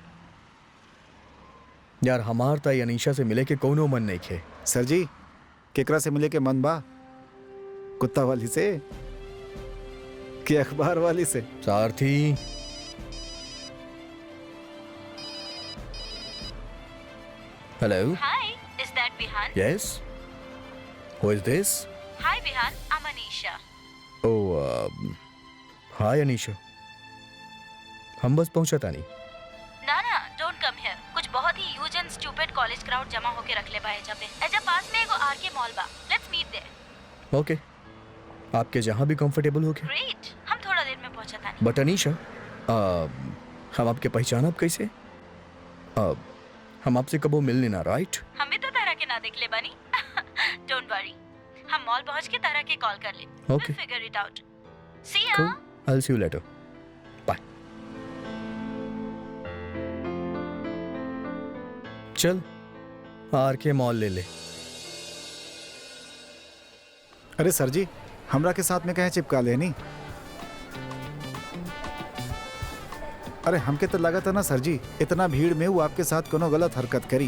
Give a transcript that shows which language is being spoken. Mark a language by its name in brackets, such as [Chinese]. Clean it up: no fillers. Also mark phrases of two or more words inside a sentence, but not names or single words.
[Bhojpuri] यार हमार ताई अनीशा से मिले के कोनो मन नहीं खे। सर जी, केकरा से मिले के मन बा? कुत्ता वाली से कि अखबार वाली से? सारथी हेलो। [English] हाय, Is that Vihan? Yes, who is this? Hi Vihan, I am Anisha. Oh hi [Bhojpuri] अनीशा, हम बस पहुंचा था नहीं। ना ना, [English] Don't come here. [Bhojpuri] कुछ बहुत ही [English] huge and stupid college crowd [Bhojpuri] जमा होके रख ले बा एजा पे। एजा पास में एगो आरके मॉल बा, [English] Let's meet there. [Bhojpuri] ओके, आपके जहां भी कंफर्टेबल हो के। ग्रेट, हम थोड़ा देर में पहुंचा था। बट अनीशा, हम आपके पहचानब कैसे? हम आपसे कबो मिलने ना, राइट? हम भी तो तरह के ना देख ले बानी। [English] Don't worry, [Bhojpuri] हम मॉल पहुंच के तरह के कॉल कर ले। [English] Okay. We'll figure it out. See ya. Cool. I'll see you later. Bye. [Bhojpuri] चल आर के मॉल ले ले। अरे सर जी, हमरा के साथ में कहे चिपका लेनी? अरे हमके तो लगा था ना सर जी, इतना भीड़ में वो आपके साथ कोनो गलत हरकत करी।